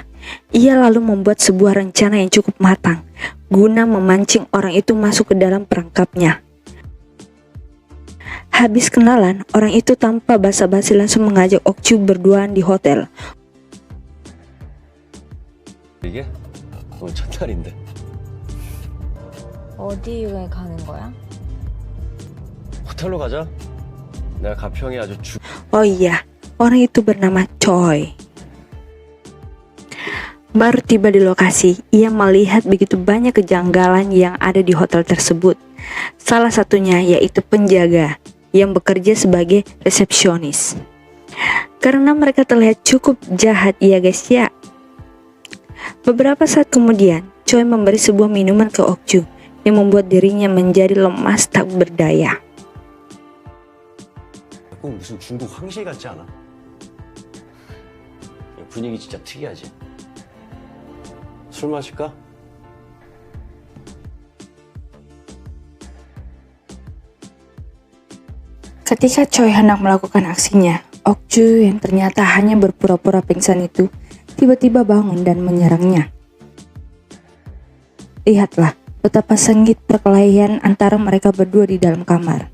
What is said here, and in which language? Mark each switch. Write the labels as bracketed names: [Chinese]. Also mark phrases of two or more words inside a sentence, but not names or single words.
[Indonesian] Ia lalu membuat sebuah rencana yang cukup matang, guna memancing orang itu masuk ke dalam perangkapnya. Habis kenalan, orang itu tanpa basa-basi langsung mengajak Okju berduaan di hotel. [Korean] 이게 오늘 첫날인데. 어디에 가는 거야? 호텔로 가자. 내가 가평이 아주 [Indonesian] Oh iya, orang itu bernama Choi. Baru tiba di lokasi, ia melihat begitu banyak kejanggalan yang ada di hotel tersebut. Salah satunya yaitu penjaga yang bekerja sebagai resepsionis. Karena mereka terlihat cukup jahat ya guys ya. Beberapa saat kemudian, Choi memberi sebuah minuman ke Okju yang membuat dirinya menjadi lemas tak berdaya. [Korean] 꼭 무슨 중국 황실 같지 않아? 분위기 진짜 특이하지? 술 마실까? [Indonesian] Ketika Choi hendak melakukan aksinya, Okju yang ternyata hanya berpura-pura pingsan itu tiba-tiba bangun dan menyerangnya. Lihatlah betapa sengit perkelahian antara mereka berdua di dalam kamar.